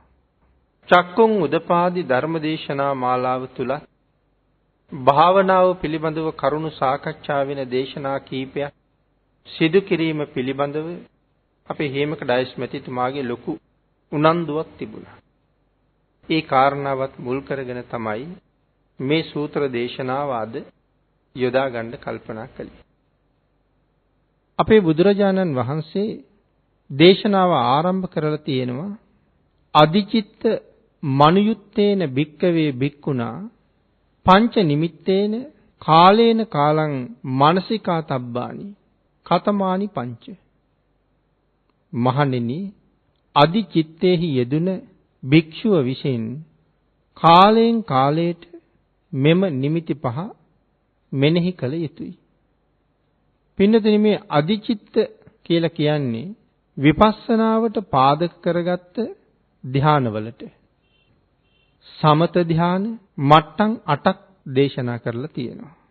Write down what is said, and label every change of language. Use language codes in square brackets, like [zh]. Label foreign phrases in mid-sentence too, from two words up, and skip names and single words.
[pi] චක්කුං උදපාදි [si] ධර්මදේශනා මාලාව තුල භාවනාව පිළිබඳව කරුණු සාකච්ඡා වෙන දේශනා කීපයක් සිදු කිරීම පිළිබඳව අපේ හේමක ඩයස් මැතිතුමාගේ ලොකු උනන්දුවක් තිබුණා. ඒ කාරණාවත් මුල් කරගෙන තමයි මේ සූත්‍ර දේශනාව අද යොදා ගන්න කල්පනා කළේ. අපේ බුදුරජාණන් වහන්සේ දේශනාව ආරම්භ කරලා තියෙනවා [pi] අදිචිත්ත මනුයුත්තේන භික්කවේ භික්ඛුනා පංච නිමිත්තේන කාලේන කාලං මානසිකා තබ්බානි කතමානි පංච. [si] මහණෙනි, අදිචිත්තේහි යෙදුන භික්ෂුව විසින් කාලයෙන් කාලයට මෙම නිමිති පහ මෙනෙහි කළ යුතුයි. පින්නතුනි, මේ අදිචිත්ත කියලා කියන්නේ විපස්සනාවට පාදක කරගත්ත ධානවලට සමත ධාන මට්ටම් 8ක් දේශනා කරලා තියෙනවා.